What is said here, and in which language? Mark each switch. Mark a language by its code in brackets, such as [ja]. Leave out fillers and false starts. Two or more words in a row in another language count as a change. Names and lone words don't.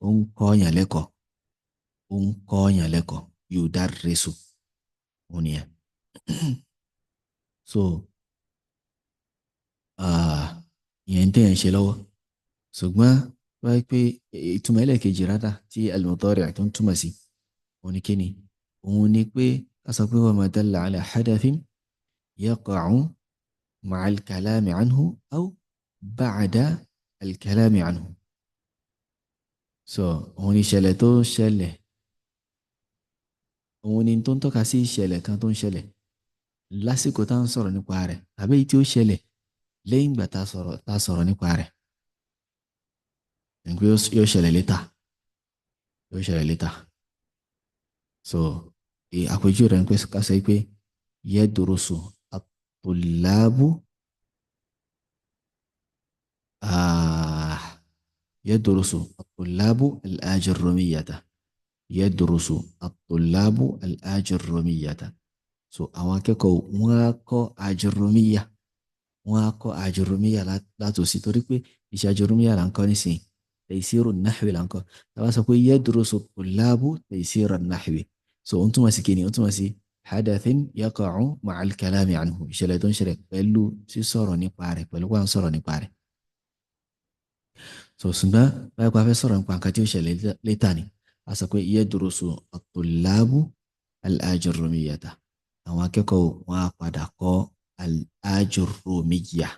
[yo] ó ń kọ́yàn lẹ́kọ̀ọ́ ó ń kọ́yàn lẹ́kọ̀ọ́ yudarrisu òun nìyẹn. So ìyẹn ń tẹ̀yàn ṣe lọ́wọ́ ṣùgbọ́n wáyé pé ìtumọ̀ ẹlẹ́ẹ̀kejì rárá tí al-mudari' tó ń túmọ̀ sí òun ni kíni òun ni pé a sọ pé [ar] وما دل على حدث يقع مع الكلام عنه أو بعد الكلام عنه [yo] aw ba'da al-kalami anhu. So òun ni ìṣẹ̀lẹ̀ tó ń ṣẹlẹ̀ òun ni tó ń tọ́ka sí ìṣẹ̀lẹ̀ kan tó ń ṣẹlẹ̀ lásìkò tá à ń sọ̀rọ̀ nípa rẹ̀ tàbí èyí tí ó ṣẹlẹ̀ lẹ́yìn ìgbà tá a sọ̀rọ̀ nípa rẹ̀ nígbà yóò ṣẹlẹ̀ létà yóò ṣẹlẹ̀ létà. So àpèjú rẹ̀ ń pẹ́ ká sọ pé [ar] يدرس الطلاب يدرس الطلاب الآجرومية يدرس الطلاب الآجرومية. [yo] So àwọn akẹ́kọ̀ọ́ wọ́n á kọ́ ajurrumiyya wọ́n á kọ́ ajurrumiyya látòsí torí pé iṣẹ́ ajurrumiyya là ń kọ́ nísìnyí [ar] تيسير النحو [yo] là ń kọ́ tàbá sọ pé [ar] يدرس الطلاب تيسير النحو. [yo] So ó ń túmọ̀ sí kíni ó ń túmọ̀ sí [ar] حدث يقع مع الكلام عنه [yo] ìṣẹ̀lẹ̀ tó ń ṣẹlẹ̀ pẹ̀lú sísọ̀rọ̀ nípa rẹ̀ pẹ̀lú wà ń sọ̀rọ̀ nípa rẹ̀. So ṣùgbọ́n báyìí pa fẹ́ sọ̀rọ̀ nípa nǹkan tí ó ṣẹlẹ̀ létà ni a sọ pé [ar] يدرس الطلاب الآجرومية [yo] àwọn akẹ́kọ̀ọ́ wọn á padà kọ́ al-ajurrumiyya.